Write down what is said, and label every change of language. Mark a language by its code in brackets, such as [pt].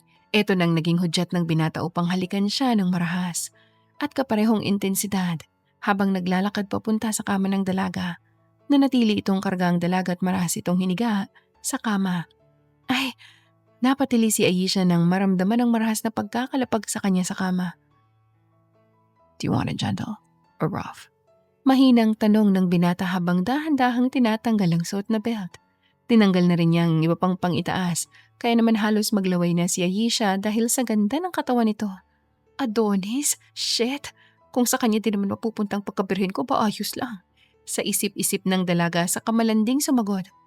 [tl] Ito nang naging hudyat ng binata upang halikan siya ng marahas at kaparehong intensidad habang naglalakad papunta sa kama ng dalaga. Nanatili itong kargang dalaga at marahas itong hiniga sa kama. Ay, napatili si Ayesha nang maramdaman ang marahas na pagkakalapag sa kanya sa kama. [en] Do you want it gentle or rough? [tl] Mahinang tanong ng binata habang dahan-dahang tinatanggal ang suot na belt. Tinanggal na rin niya ang iba pang pang-itaas kaya naman halos maglaway na si Ayesha dahil sa ganda ng katawan nito. Adonis? Shit! Kung sa kanya din naman mapupuntang pagkabirhin ko ba ayos lang. Sa isip-isip ng dalaga sa kamalanding sumagot.